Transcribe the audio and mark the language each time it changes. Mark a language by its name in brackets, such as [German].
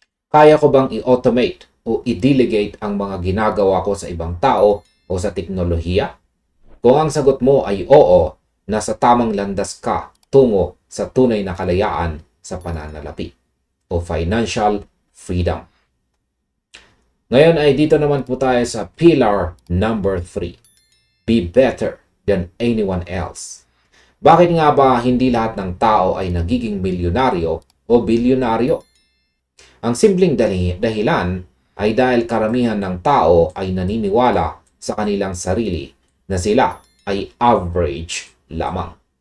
[Filipino] Kaya ko bang i-automate o i-delegate ang mga ginagawa ko sa ibang tao o sa teknolohiya? Kung ang sagot mo ay oo, nasa tamang landas ka tungo sa tunay na kalayaan sa pananalapi o financial freedom. Ngayon ay dito naman po tayo sa [English] pillar number 3. Be better than anyone else. [Filipino] Bakit nga ba hindi lahat ng tao ay nagiging milyonaryo o bilyonaryo? Ang simpleng dahilan ay dahil karamihan ng tao ay naniniwala sa kanilang sarili na sila ay average lamang.